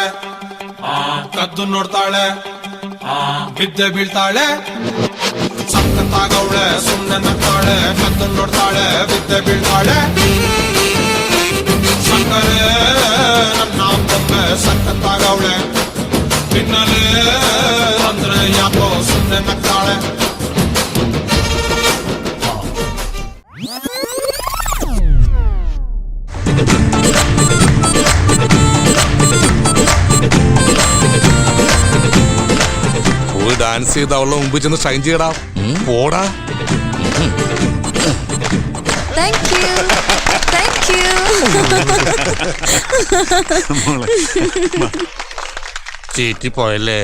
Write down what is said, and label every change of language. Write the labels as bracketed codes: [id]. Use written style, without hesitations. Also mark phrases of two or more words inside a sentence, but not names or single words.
[kn] ಕದ್ದು ನೋಡ್ತಾಳೆ ಬಿದ್ದೆ ಬೀಳ್ತಾಳೆ ಸಖತ್ತಾಗವಳೆ ಸುಮ್ನೆ ನಗ್ತಾಳೆ ಕದ್ದು ನೋಡ್ತಾಳೆ ಬಿದ್ದೆ ಬೀಳ್ತಾಳೆ ಸಕ್ಕರೆ ನನ್ನ ಬೊಮ್ಮೆ ಸಖತ್ತಾಗವಳೆ ಪಿನ್ನಲೆ ಅಂದ್ರೆ ಯಾಕೋ ಸುಮ್ನೆ ನಗ್ತಾಳೆ [ml] ഡാൻസ് ചെയ്ത് അവളുടെ മുമ്പിൽ ചെന്ന് ഷൈൻ ചെയ്യടാ പോടാ ചീറ്റി പോയല്ലേ.